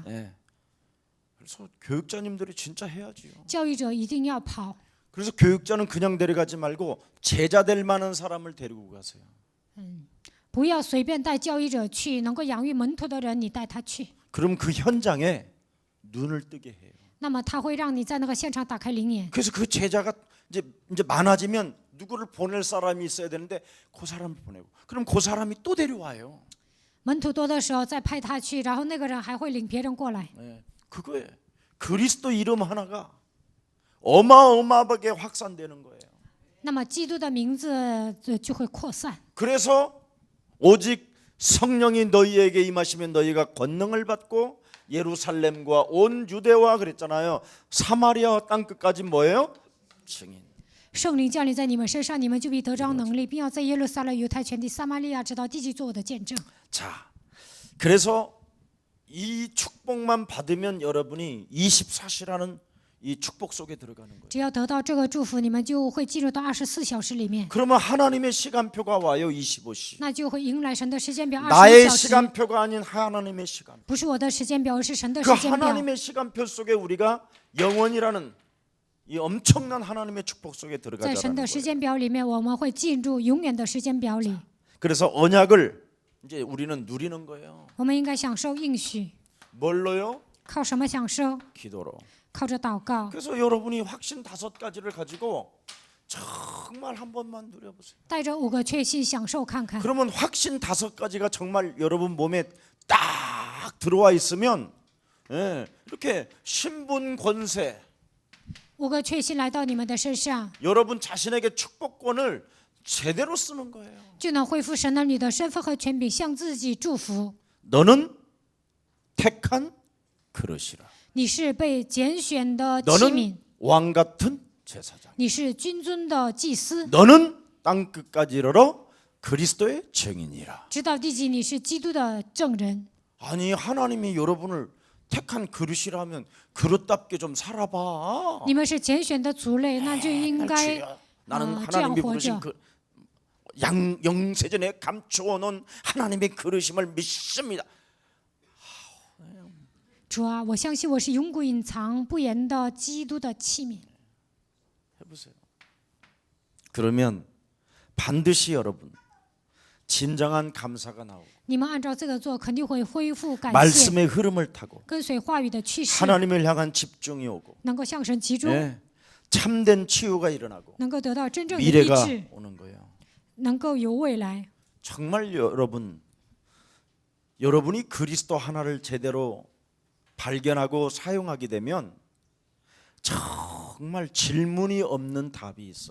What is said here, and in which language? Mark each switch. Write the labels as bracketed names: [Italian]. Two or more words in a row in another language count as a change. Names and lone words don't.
[Korean] 예. 그래서 교육자님들이 진짜 해야지요. [Chinese] 教育者一定要跑。 [Korean] 그래서 교육자는 그냥 데려가지 말고 제자 될 만한 사람을 데리고 가세요. [Chinese] 不要随便带教育者去，能够养育门徒的人，你带他去， [Korean] 그럼 그 현장에 눈을 뜨게 해요. [Chinese] 那么他会让你在那个现场打开灵眼。 [Korean] 그래서 그 제자가 이제 많아지면 누구를 보낼 사람이 있어야 되는데 그 사람을 보내고 그럼 그 사람이 또 데려와요. [Chinese] 门徒多的时候再派他去，然后那个人还会领别人过来。 [Korean] 네, 그거예요. 그리스도 이름 하나가 어마어마하게 확산되는 거예요. [Chinese] 那么基督的名字就会扩散。 [Korean] 그래서 오직 성령이 너희에게 임하시면 너희가 권능을 받고 예루살렘과 온 유대와 그랬잖아요. 사마리아 땅 끝까지 뭐예요? 증인. [Chinese] 圣灵降临在你们身上，你们就必得着能力，并要在耶路撒冷、犹太全地、撒玛利亚直到地极做我的见证。 [Korean] 자, 그래서 이 축복만 받으면 여러분이 24시라는 이 축복 속에 들어가는 거예요. [Chinese] 只要得到这个祝福，你们就会进入到24小时里面， [Korean] 그러면 하나님의 시간표가 와요. 25시. [Chinese] 那就会迎来神的时间表25 [Korean] 나의 [Chinese] 小时， [Korean] 시간표가 아닌 하나님의 시간. [Chinese] 不是我的时间表，而是神的 [Korean] 그 [Chinese] 时间表。 [Korean] 하나님의 시간표 속에 우리가 영원이라는 이 엄청난 하나님의 축복 속에 [Chinese] 在 [Korean] 들어가자는 [Chinese] 神的时 [Korean] 거예요. [Chinese] 间表里面，我们会进入永远的时间表里。 [Korean] 그래서 언약을 이제 우리는 누리는 거예요. [Chinese] 我们应该享受应许， [Korean] 뭘로요? [Chinese] 靠什么享受？ [Korean] 기도로. [Chinese] 靠着祷告， [Korean] 그래서 여러분이 확신 5가지를 가지고 정말 한 번만 누려보세요. [Chinese] 带着5个确信享受看看。 [Korean] 그러면 확신 5가지가 정말 여러분 몸에 딱 들어와 있으면 예, 이렇게 신분 권세 [Chinese] 5 个确信来到你们的身上， [Korean] 여러분 자신에게 축복권을 제대로 쓰는 거예요. [Chinese] 就能恢复神儿女的身份和权柄，向自己祝福。 [Korean] 너는 택한 그릇이라. [Chinese] 你是被拣选的器 [Korean] 너는 [Chinese] 皿， [Korean] 왕 같은 제사장. [Chinese] 你是君尊的祭司， [Korean] 너는 땅 끝까지 이르러 그리스도의 증인이라. [Chinese] 直到地极，你是基督的证人。 [Korean] 아니 하나님이 여러분을 택한 그릇이라면 그릇답게 좀 살아봐. [Chinese] 你们是拣选的族类，那就应该 [Korean] 주여, 나는 [Chinese] 这样 [Korean] 하나님이 [Chinese] 活 [Korean] 부르신 [Chinese] 着。 [Korean] 그 영세전에 감추어놓은 하나님의 그릇임을 믿습니다. [Chinese] 主啊，我相信我是永古隐藏不言的基督的器皿。 [Korean] 해보세요. 그러면 반드시 여러분 진정한 감사가 나오고 [Chinese] 你们按照这个做，肯定会恢复感谢， [Korean] 말씀의 흐름을 타고 [Chinese] 跟随话语的趋势， [Korean] 하나님을 향한 집중이 오고 [Chinese] 能够向神集中， [Korean] 예, 참된 치유가 일어나고 [Chinese] 能够得到真正的医 [Korean] 미래가 [Chinese] 治， [Korean] 오는 거예요. [Chinese] 能够有未来。 [Korean] 정말 여러분이 그리스도 하나를 제대로 발견하고 사용하게 되면 정말 질문이 없는 답이 있어요.